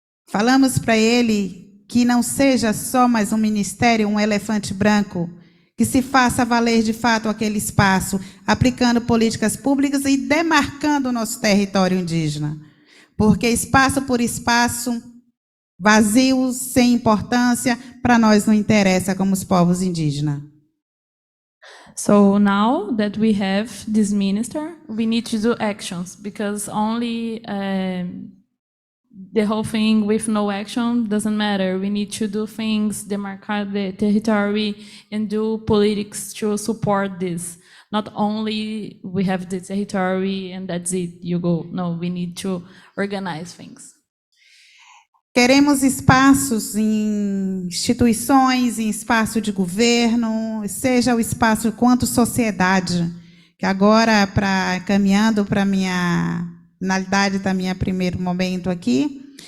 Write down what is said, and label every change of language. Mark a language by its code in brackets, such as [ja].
[pt] falamos para ele que não seja só mais um ministério, um elefante branco, que se faça valer de fato aquele espaço, aplicando políticas públicas e demarcando o nosso território indígena. Porque espaço por espaço, vazio, sem importância, para nós não interessa como os povos indígenas. [en] So now that we have this minister, we need to do actions, because only the whole thing with no action doesn't matter. We need to do things, demarcate the territory, and do politics to support this. Not only we have the territory and that's it, you go. No, we need to organize things. [pt] Queremos espaços em instituições, em espaço de governo, seja o espaço quanto sociedade, que agora, caminhando para a minha finalidade da minha primeiro momento aqui,